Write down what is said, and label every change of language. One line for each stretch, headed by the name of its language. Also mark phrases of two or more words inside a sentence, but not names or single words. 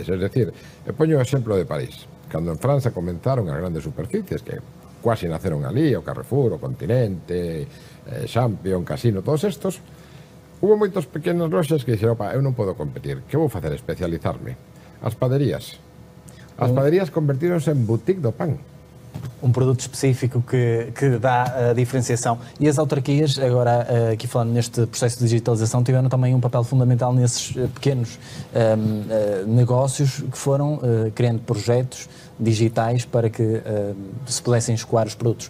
Spanish: Es decir,
Galician: poño o exemplo de París. Cando en França comenzaron as grandes superficies, que quasi naceron ali, o Carrefour, o Continente, Champion, Casino, todos estos, hubo moitos pequenos loxas que dixeron, eu non podo competir, que vou facer? Especializarme. As padarías. As padarías convertíronse en boutique do pan.
Portuguese: Um produto específico que dá a diferenciação. E as autarquias, agora aqui falando neste processo de digitalização, tiveram também um papel fundamental nesses pequenos negócios que foram criando projetos digitais para que se pudessem escoar os produtos.